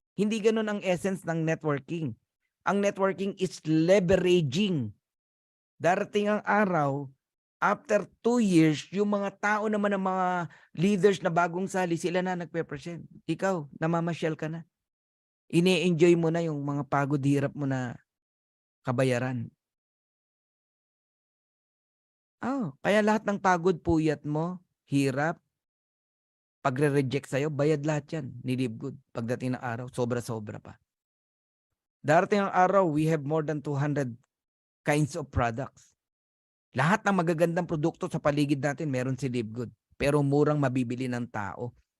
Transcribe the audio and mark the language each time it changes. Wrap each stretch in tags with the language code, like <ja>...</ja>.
<tl>Hindi ganun ang essence ng networking. Ang networking is leveraging. Darating ang araw, after 2 years, yung mga tao naman ng mga leaders na bagong sali, sila na nagpe-present. Ikaw, namamasyal ka na. Ine-enjoy mo na yung mga pagod hirap mo na kabayaran. Kaya lahat ng pagod puyat mo, hirap, pagre-reject sa'yo, bayad lahat yan ni Live Good. Pagdating ng araw, sobra-sobra pa. Darating ang araw,</tl> <en>we have more than 200 kinds of products.</en> <tl>Lahat ng magagandang produkto sa paligid natin, meron si Live Good. Pero murang mabibili ng tao.</tl>